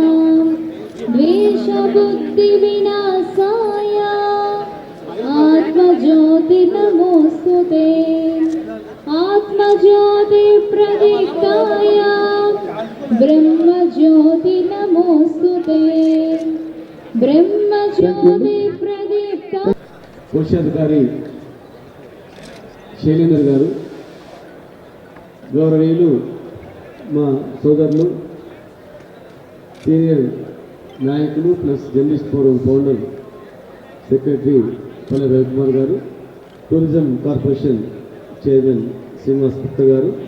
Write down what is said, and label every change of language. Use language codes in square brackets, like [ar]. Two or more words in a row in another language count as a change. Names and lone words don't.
[sa] द्वेषबुद्धिविनाशाय आत्मज्योति नमोस्तुते आत्मज्योति प्रदीप्ताय ब्रह्मज्योति नमोस्तुते ब्रह्मज्योति प्रदीप्ता [te] కోశాధికారి శైలేంద్ర గారు, గౌరవనీయులు మా సోదరులు, సీనియర్ నాయకులు ప్లస్ జర్నలిస్ట్ ఫోరం [en] founder secretary [te] పల్లె రవికుమార్ గారు, టూరిజం కార్పొరేషన్ చైర్మన్ శ్రీనివాస్ గుప్తా గారు,